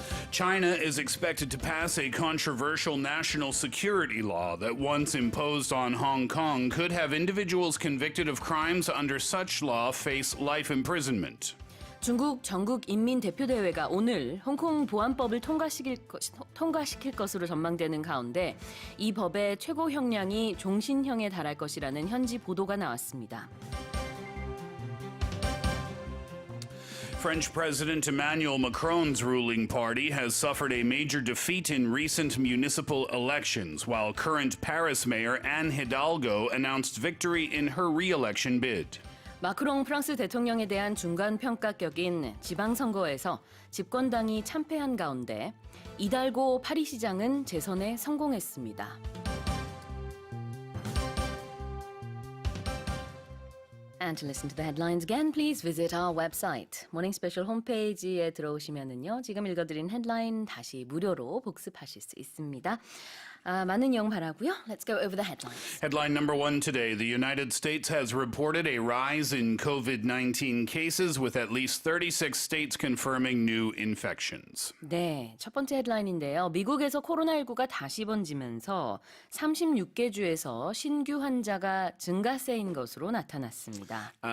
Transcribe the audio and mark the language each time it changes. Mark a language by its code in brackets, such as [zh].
[en] China is expected to pass a controversial national security law that once imposed on Hong Kong could have individuals convicted of crimes under such law face life imprisonment. [ko] 중국 전국인민대표대회가 오늘 홍콩 보안법을 통과시킬 것으로 전망되는 가운데 이 법의 최고 형량이 종신형에 달할 것이라는 현지 보도가 나왔습니다. [en] French President Emmanuel Macron's ruling party has suffered a major defeat in recent municipal elections, while current Paris Mayor Anne Hidalgo announced victory in her re-election bid. [ko] 마크롱 프랑스 대통령에 대한 중간 평가격인 지방선거에서 집권당이 참패한 가운데 이달고 파리시장은 재선에 성공했습니다. [en] And to listen to the headlines again, please visit our website. [ko] 모닝 스페셜 홈페이지에 들어오시면은요, 지금 읽어드린 헤드라인 다시 무료로 복습하실 수 있습니다. 많은 이용 바라고요. [en] Let's go over the headlines. Headline number one today. The United States has reported a rise in COVID-19 cases with at least 36 states confirming new infections. [ko] 네, 첫 번째 헤드라인인데요. 미국에서 코로나19가 다시 번지면서 36개 주에서 신규 환자가 증가세인 것으로 나타났습니다.